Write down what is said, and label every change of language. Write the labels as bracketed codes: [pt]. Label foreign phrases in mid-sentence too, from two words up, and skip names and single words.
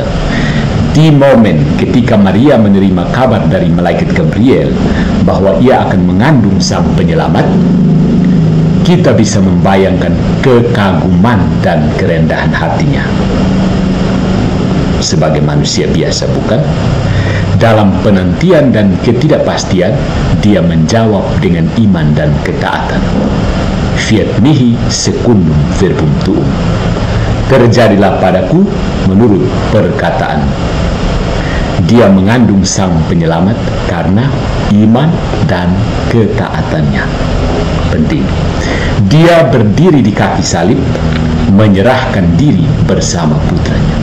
[id] Di momen ketika Maria menerima kabar dari malaikat Gabriel bahwa ia akan mengandung sang penyelamat, kita bisa membayangkan kekaguman dan kerendahan hatinya. Sebagai manusia biasa, bukan? Dalam penantian dan ketidakpastian, dia menjawab dengan iman dan ketaatan. [la] Fiat mihi secundum verbum tuum. [id] Terjadilah padaku menurut perkataan. Dia mengandung sang penyelamat karena iman dan ketaatannya. Penting. Dia berdiri di kaki salib, menyerahkan diri bersama putranya.